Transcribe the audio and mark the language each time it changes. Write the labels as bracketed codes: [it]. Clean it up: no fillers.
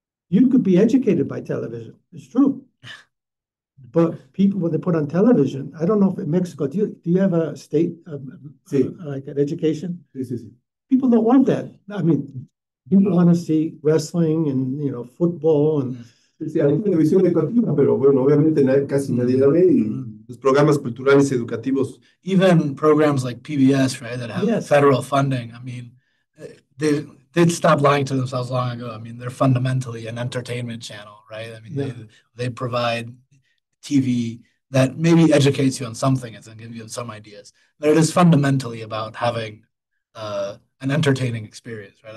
[en] You could be educated by television. It's true. But people, when they put on television, I don't know if in Mexico, do you have a state [es] Sí. [en] like an education? [es] Sí, sí, sí. [en] People don't want that. I mean, people want to see wrestling and, football and [es] Sí, hay televisión educativa, pero bueno, obviamente casi nadie la ve y los programas culturales y educativos. [en] Even programs like PBS, right, that have Yes. federal funding, I mean, they'd stop lying to themselves long ago. I mean, they're fundamentally an entertainment channel, right? I mean, Yeah. they provide TV that maybe educates you on some things and gives you some ideas, but it is fundamentally about having an entertaining experience, right?